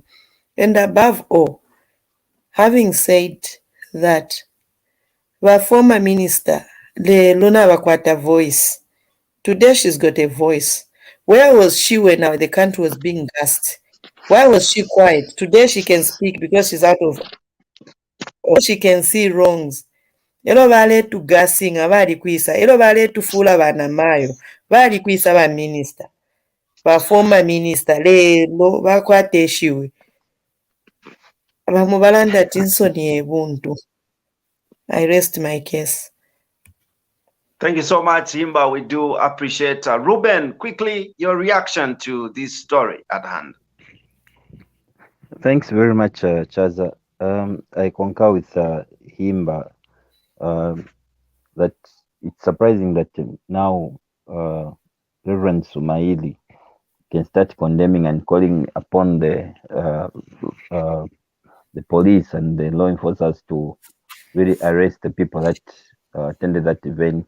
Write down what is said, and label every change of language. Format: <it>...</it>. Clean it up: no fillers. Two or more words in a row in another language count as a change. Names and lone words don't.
<en>And above all, having said that, our former minister, the Luna Wakwata voice, today she's got a voice. Where was she when the country was being gassed? Why was she quiet? Today she can speak because she's out of, or she can see wrongs.</en> <bem>Ero bale tu gassing abali kwisa. Ero bale tu fula bana mayo. Bali kwisa ba minister. Ba</bem> <en>former minister.</en> <bem>Lelo bakwate shiwe. Abamubalanda tinsoni ebuntu.</bem> <en>I rest my case. Thank you so much, Himba. We do appreciate. Ruben, quickly, your reaction to this story at hand. Thanks very much, Chaza. I concur with Himba that it's surprising that now Reverend Sumaili can start condemning and calling upon the police and the law enforcers to really arrest the people that attended that event.</en>